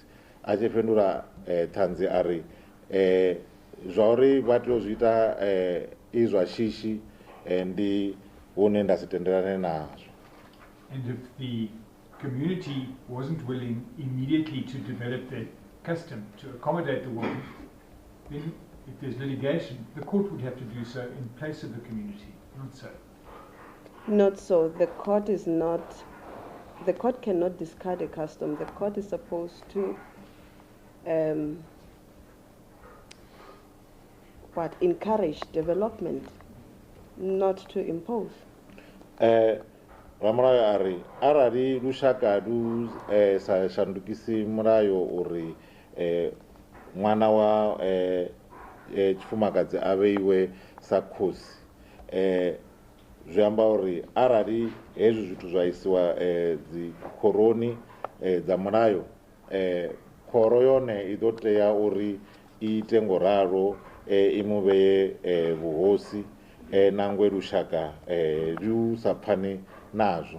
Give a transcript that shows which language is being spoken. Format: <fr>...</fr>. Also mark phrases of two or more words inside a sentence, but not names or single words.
<ve>A tshi fhindula ṱhanzi a ri zwa uri vha tea u zwi ita I zwa shishi ndi hune nda si tendelane nazwo.</ve> <en>And if the community wasn't willing immediately to develop their custom to accommodate the woman, then if there's litigation, the court would have to do so in place of the community, not so. Not so. The court is not. The court cannot discard a custom. The court is supposed to encourage development, not to impose.</en> <ve>Ramulayo a ri arali lushaka lu sa shandukisi mulayo uri ṅwana wa tshifumakadzi a vheiwe sa khosi, zwi amba uri arali hezwi zwithu zwa isiwa dzi khoroni dza mulayo, khoro yone I ḓo tea uri I ite ngoralo I mu vhee vhuhosi nangwe lushaka lu sa pfani nazwo.</ve>